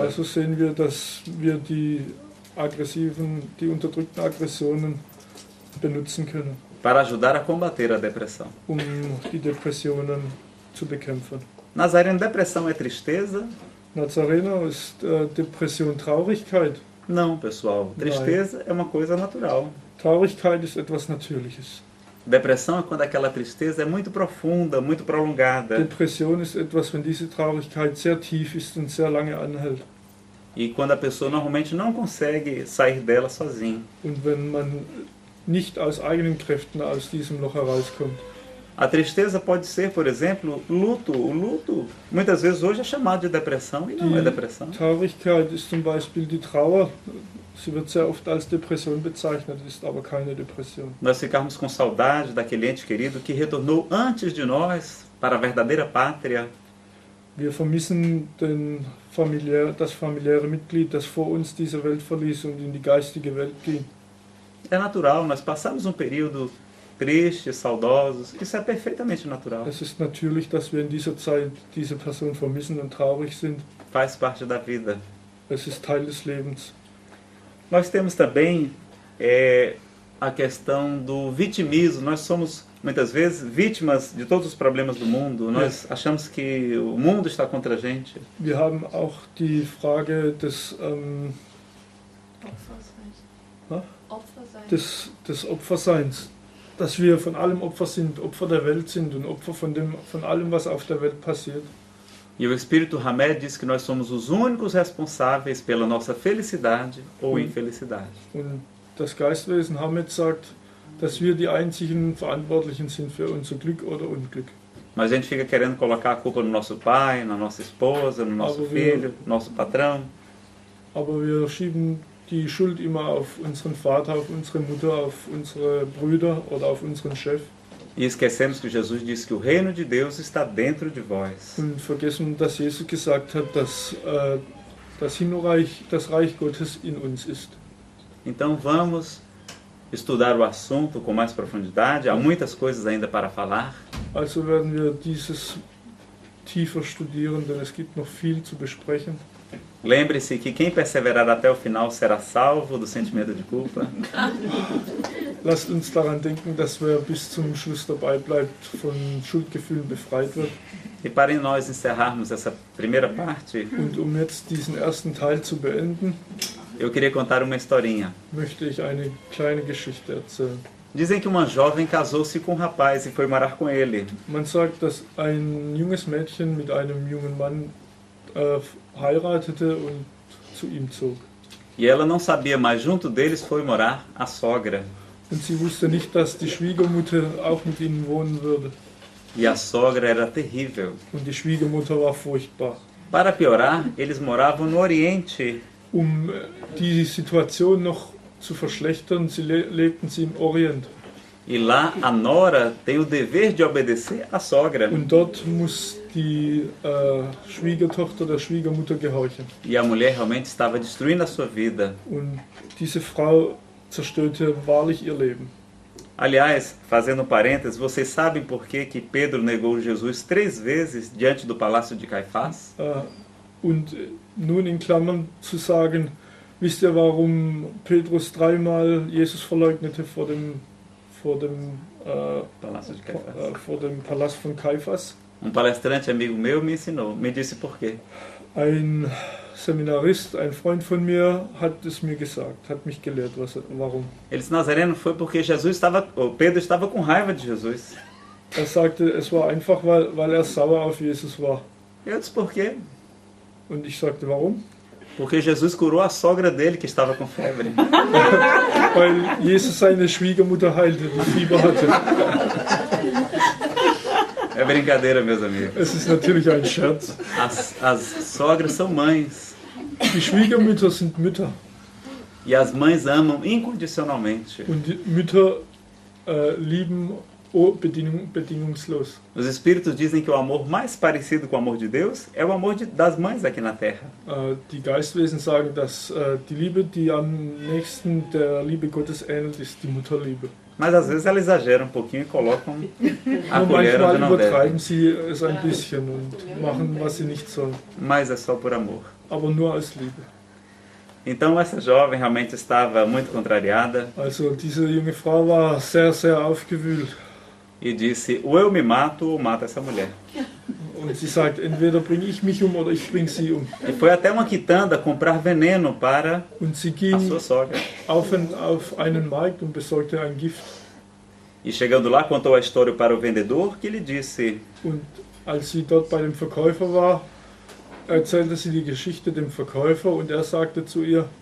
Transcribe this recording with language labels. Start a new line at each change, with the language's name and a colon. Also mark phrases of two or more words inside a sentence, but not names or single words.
German: Also sehen wir, dass wir die unterdrückten Aggressionen benutzen können,
Portuguese: Para ajudar a combater a depressão.
German: die Depressionen zu bekämpfen.
Portuguese: Nazareno, depressão é tristeza?
German: Nazareno ist Depression Traurigkeit.
Portuguese: Não, pessoal. Tristeza é uma coisa natural.
German: Traurigkeit ist etwas Natürliches.
Portuguese: Depressão é quando aquela tristeza é muito profunda, muito prolongada.
German: Depression ist etwas, wenn diese Traurigkeit sehr tief ist und sehr lange anhält.
Portuguese: E quando a pessoa normalmente não consegue sair dela sozinha.
German: Und wenn man nicht aus eigenen Kräften aus diesem Loch herauskommt.
Portuguese: A tristeza pode ser, por exemplo, luto. O luto, muitas vezes hoje é chamado de depressão e não é depressão.
German: Traurigkeit ist zum Beispiel die Trauer. Sie wird sehr oft als Depression bezeichnet, ist aber keine Depression.
Portuguese: Nós ficarmos com saudade daquele ente querido que retornou antes de nós para a verdadeira pátria.
German: Wir vermissen das familiäre Mitglied, das vor uns diese Welt verließ und in die geistige Welt ging.
Portuguese: É natural, nós passamos um período tristes, saudosos. Isso é perfeitamente natural.
German: Es ist natürlich, dass wir in dieser Zeit diese Person vermissen und traurig sind.
Portuguese: Faz parte da vida.
German: Es ist Teil des Lebens.
Portuguese: Nós temos também a questão do vitimismo. Nós somos, muitas vezes, vítimas de todos os problemas do mundo. Nós achamos que o mundo está contra a gente.
German: Wir haben auch die Frage des Opferseins. Dass wir von allem Opfer sind, Opfer der Welt sind und Opfer von allem, was auf der Welt passiert.
Portuguese: E o Espírito Hamed diz que nós somos os únicos responsáveis pela nossa felicidade ou infelicidade.
German: Und das Geistwesen Hamed sagt, dass wir die einzigen Verantwortlichen sind für unser Glück oder Unglück.
Portuguese: Mas a gente fica querendo colocar a culpa no nosso pai, na nossa esposa, no nosso filho, no nosso patrão.
German: Aber wir schieben die Schuld immer auf unseren Vater, auf unsere Mutter, auf unsere Brüder oder auf unseren Chef.
Portuguese: E esquecemos que Jesus disse que o reino de Deus está dentro de vós.
German: Und vergessen, dass Jesus gesagt hat, dass das Reich Gottes in uns ist.
Portuguese: Então vamos estudar o assunto com mais profundidade. Há muitas coisas ainda para falar.
German: Also werden wir dieses tiefer studieren, denn es gibt noch viel zu besprechen.
Portuguese: Lembre-se que quem perseverar até o final será salvo do sentimento de culpa.
German: Lasst uns daran denken, dass wer bis zum Schluss dabei bleibt, von Schuldgefühlen befreit wird.
Portuguese: E para nós encerrarmos essa primeira parte,
German: Und jetzt diesen ersten Teil zu beenden,
Portuguese: eu queria contar uma historinha.
German: möchte ich eine kleine Geschichte erzählen.
Portuguese: Dizem que uma jovem casou-se com um rapaz e foi morar com ele.
German: Man sagt, dass ein junges Mädchen mit einem jungen Mann heiratete und zu ihm zog.
Portuguese: E ela não sabia, mas junto deles foi morar a sogra.
German: Und sie wusste nicht, dass die Schwiegermutter auch mit ihnen wohnen würde.
Portuguese: E a sogra era terrível.
German: Und die Schwiegermutter war furchtbar.
Portuguese: Para piorar, eles moravam no Oriente.
German: Die Situation noch zu verschlechtern, lebten sie im Orient.
Portuguese: E lá a nora tem o dever de obedecer à sogra.
German: Und dort muss die Schwiegertochter der Schwiegermutter gehorchen.
Portuguese: E a mulher realmente estava destruindo a sua vida.
German: Und diese Frau zerstörte wahrlich ihr Leben.
Portuguese: Aliás, fazendo um parênteses, vocês sabem por que Pedro negou Jesus 3 vezes diante do palácio de Caifás?
German: Und nun in Klammern zu sagen, wisst ihr, warum Petrus 3-mal Jesus verleugnete vor dem Palast von Kaiphas?
Portuguese: Um palestrante amigo meu me ensinou, me disse por quê.
German: Ein Seminarist, ein Freund von mir, hat es mir gesagt, hat mich gelehrt, warum.
Portuguese: Ele disse, Nazareno, foi porque Pedro estava com raiva de Jesus.
German: Er sagte, es war einfach, weil er sauer auf Jesus war.
Portuguese: Eu disse, por quê?
German: Und ich sagte, warum?
Portuguese: Porque Jesus curou a sogra dele que estava com febre.
German: Weil Jesus seine Schwiegermutter heilte, die Fieber hatte.
Portuguese: É brincadeira, meus amigos.
German: Es ist natürlich ein Scherz.
Portuguese: As sogras são mães.
German: Die Schwiegermütter sind Mütter.
Portuguese: E as mães amam incondicionalmente.
German: Und die Mütter lieben bedingungslos.
Portuguese: Os espíritos dizem que o amor mais parecido com o amor de Deus é o amor das mães aqui na Terra.
German: Die Geistwesen sagen, dass die Liebe, die am nächsten der Liebe Gottes ähnelt, ist die Mutterliebe.
Portuguese: Mas às vezes ela exagera um pouquinho e colocam a
German: Nur
Portuguese: colher onde
German: manchmal
Portuguese: não deve.
German: übertreiben sie es ein bisschen und machen, was sie nicht sollen.
Portuguese: Mas é só por amor.
German: Aber nur aus Liebe.
Portuguese: Então essa jovem realmente estava muito contrariada
German: Also diese junge Frau war sehr, sehr aufgewühlt.
Portuguese: e disse: ou eu me mato ou mato essa mulher.
German: Und sie sagt, entweder bringe ich mich um oder ich bringe sie um.
Portuguese: E foi até uma quitanda comprar veneno para
German: Und sie
Portuguese: a
German: ging
Portuguese: sua sogra.
German: auf einen Markt und besorgte ein Gift.
Portuguese: E chegando lá, contou a história para o vendedor, que lhe disse:
German: Und als sie dort bei dem Verkäufer war, erzählte sie die Geschichte dem Verkäufer und er sagte zu ihr,